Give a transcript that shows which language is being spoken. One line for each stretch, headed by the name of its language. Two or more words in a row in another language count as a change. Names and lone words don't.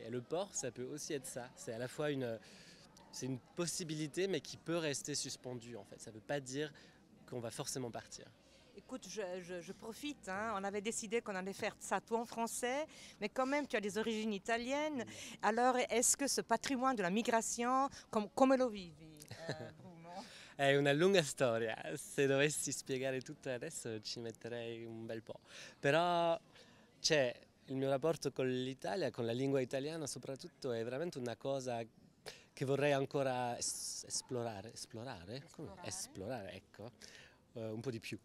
French: Et le port, ça peut aussi être ça. C'est à la fois c'est une possibilité, mais qui peut rester suspendue en fait. Ça ne veut pas dire qu'on va forcément partir. Écoute, je profite, hein. On avait décidé qu'on allait faire ça tout en français, mais quand même tu as des origines italiennes. Alors est-ce que ce patrimoine de la migration,
Italian: come lo vivi, Bruno? È una lunga storia, se dovessi spiegare tutto adesso ci metterei un bel po', però c'è il mio rapporto con l'Italia, con la lingua italiana soprattutto, è veramente una cosa che vorrei ancora esplorare, esplorare, ecco, un po' di più.